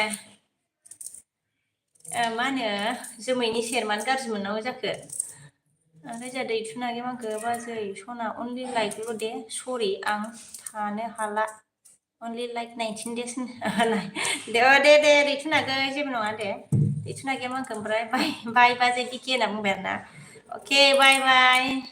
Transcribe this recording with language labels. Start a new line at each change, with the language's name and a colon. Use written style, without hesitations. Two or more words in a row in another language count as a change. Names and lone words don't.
Bodo: मा होनो जोमैनि सेर मानो गाज्रि मोननांगौ जाखो ओमफ्राय जोंहा दैथुन आगै मांखो बाजै सना अनलि लाइकल' दे सरि आं थानो हाला
English: only like 19 days
Bodo: दे दैथुन हागो जेबो नङा दे दैथुन हागैया मा ओमफ्राय बाय बाजै बिकि होनना बुंबाय आरोना अके बाय